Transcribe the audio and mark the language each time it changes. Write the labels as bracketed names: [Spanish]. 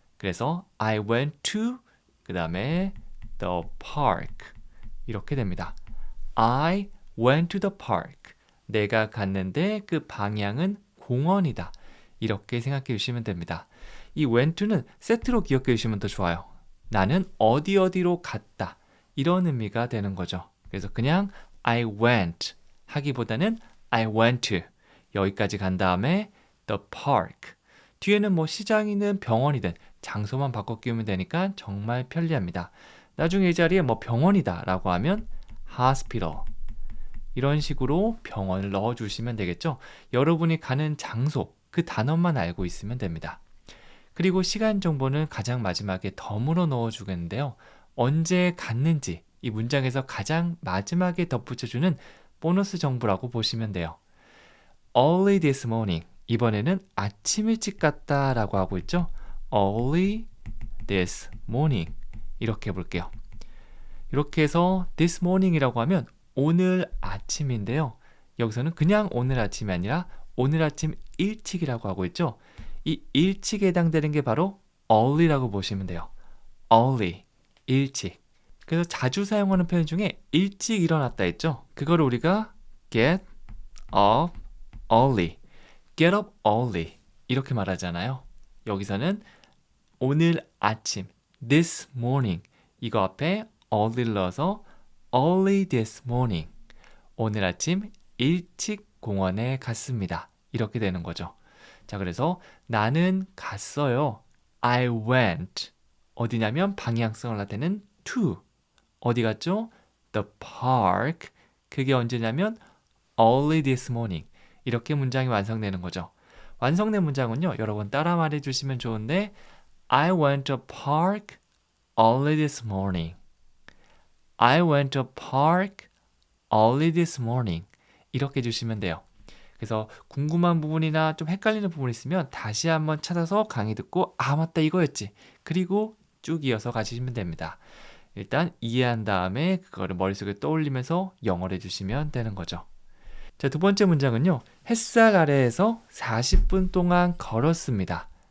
[Korean] 그래서 [English] I went to [Korean] 그 다음에 [English] the park [Korean] 이렇게 됩니다. [English] I went to the park. [Korean] 내가 갔는데 그 방향은 공원이다. 이렇게 생각해 주시면 됩니다. 이 went to는 세트로 기억해 주시면 더 좋아요. 나는 어디로 갔다. 이런 의미가 되는 거죠. 그래서 그냥 [English] I went [Korean] 하기보다는 [English] I went to [Korean] 여기까지 간 다음에 [English] the park. [Korean] 뒤에는 뭐 시장이든 병원이든 장소만 바꿔 끼우면 되니까 정말 편리합니다. 나중에 이 자리에 뭐 병원이다 라고 하면 hospital 이런 식으로 병원을 넣어주시면 되겠죠. 여러분이 가는 장소 그 단어만 알고 있으면 됩니다. 그리고 시간 정보는 가장 마지막에 덤으로 넣어주겠는데요. 언제 갔는지 이 문장에서 가장 마지막에 덧붙여주는 보너스 정보라고 보시면 돼요. [English] Early this morning [Korean] 이번에는 아침 일찍 갔다 라고 하고 있죠. [English] Early this morning [Korean] 이렇게 해볼게요. 이렇게 해서 this morning이라고 하면 오늘 아침인데요. 여기서는 그냥 오늘 아침이 아니라 오늘 아침 일찍이라고 하고 있죠. 이 일찍에 해당되는 게 바로 early라고 보시면 돼요. [English] early, 일찍. [Korean] 그래서 자주 사용하는 표현 중에 일찍 일어났다 했죠. 그거를 우리가 [English] get up early, get up early [Korean] 이렇게 말하잖아요. 여기서는 오늘 아침 [English] this morning [Korean] 이거 앞에 early를 넣어서 [English] early this morning [Korean] 오늘 아침 일찍 공원에 갔습니다. 이렇게 되는 거죠. 자, 그래서 나는 갔어요. [English] I went [Korean] 어디냐면 방향성을 나타내는 to 어디 갔죠? [English] The park [Korean] 그게 언제냐면 [English] early this morning [Korean] 이렇게 문장이 완성되는 거죠. 완성된 문장은요. 여러분 따라 말해주시면 좋은데 [English] I went to park early this morning. I went to park early this morning. [Korean] 이렇게 해주시면 돼요. 그래서 궁금한 부분이나 좀 헷갈리는 부분이 있으면 다시 한번 찾아서 강의 듣고 맞다 이거였지. 그리고 쭉 이어서 가시면 됩니다. 일단 이해한 다음에 그거를 머릿속에 떠올리면서 영어를 해주시면 되는 거죠. 자, 두 번째 문장은요. 햇살 아래에서 40분 동안 걸었습니다.